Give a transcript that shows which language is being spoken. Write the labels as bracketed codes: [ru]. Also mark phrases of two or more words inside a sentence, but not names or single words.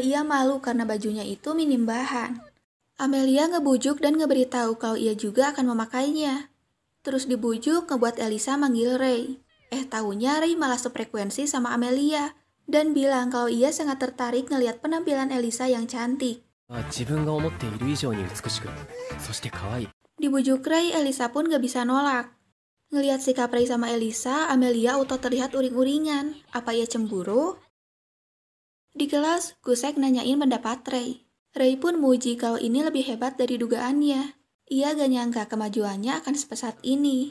[id] Ya ia malu karena bajunya itu minim bahan. Amelia ngebujuk dan ngeberitahu kalau ia juga akan memakainya. Terus dibujuk ngebuat Elisa manggil Ray. Taunya Ray malah sefrekuensi sama Amelia dan bilang kalau ia sangat tertarik ngelihat penampilan Elisa yang cantik. [ja] 自分が思っている以上に美しく、そして可愛い。 [id] Dibujuk Ray, Elisa pun gak bisa nolak. Ngelihat sikap Ray sama Elisa, Amelia auto terlihat uring-uringan. Apa ia cemburu? Di kelas, Gusek nanyain pendapat Ray. Ray pun muji kalau ini lebih hebat dari dugaannya. Ia gak nyangka kemajuannya akan sepesat ini.